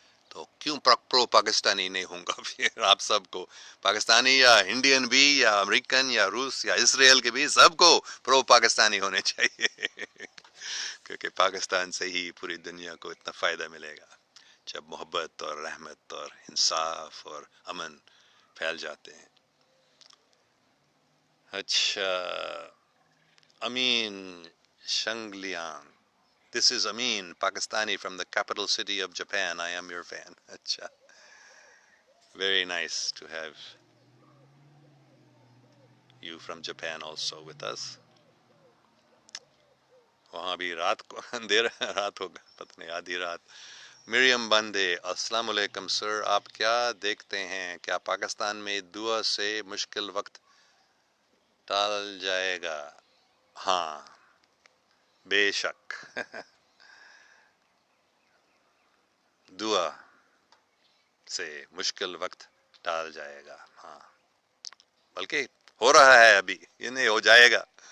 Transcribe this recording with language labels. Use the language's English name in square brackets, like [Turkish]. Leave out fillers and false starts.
[Urdu] تو کیوں پرو پاکستانی نہیں ہوں گا پھر آپ سب کو، پاکستانی یا انڈین بھی یا امریکن یا روس یا اسرائیل کے بھی، سب کو پرو پاکستانی ہونے چاہیے کیونکہ پاکستان سے ہی پوری دنیا کو اتنا فائدہ ملے گا جب محبت اور رحمت اور انصاف اور امن پھیل جاتے ہیں. [English] اچھا امین شنگلیان، this is Amin, Pakistani from the capital city of Japan. I am your fan. اچھا very nice to have you from Japan also with us. [Urdu] وہاں بھی رات کو اندھیرا رات ہوگا، پتہ نہیں آدھی رات. مریم بندے، السلام علیکم سر، آپ کیا دیکھتے ہیں، کیا پاکستان میں دعا سے مشکل وقت ٹال جائے گا؟ ہاں بے شک دعا سے مشکل وقت ٹال جائے گا، ہاں بلکہ ہو رہا ہے ابھی، یہ نہیں ہو جائے گا.